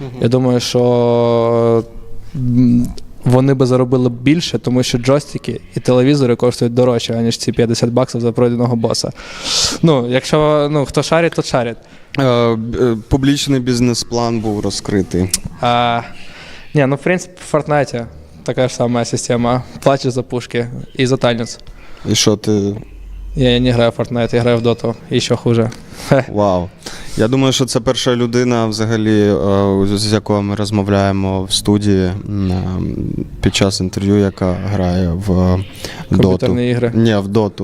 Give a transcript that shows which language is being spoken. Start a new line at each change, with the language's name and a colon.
Ukrainian: Я думаю, що вони би заробили більше, тому що джойстики і телевізори коштують дорожче, аніж ці $50 за пройденого боса. Якщо, хто шарить, то шарить. Публічний бізнес-план був розкритий.
Russian: В принципе, в Fortnite такая же самая система. Платишь за пушки и за танец. И что ты...
Ukrainian: Я не граю в Fortnite, я граю в Доту. І ще хуже. Вау. Я думаю, що це перша людина, взагалі, з якою ми розмовляємо в студії під час інтерв'ю, яка грає в Доту. Комп'ютерні ігри? Ні, в Доту.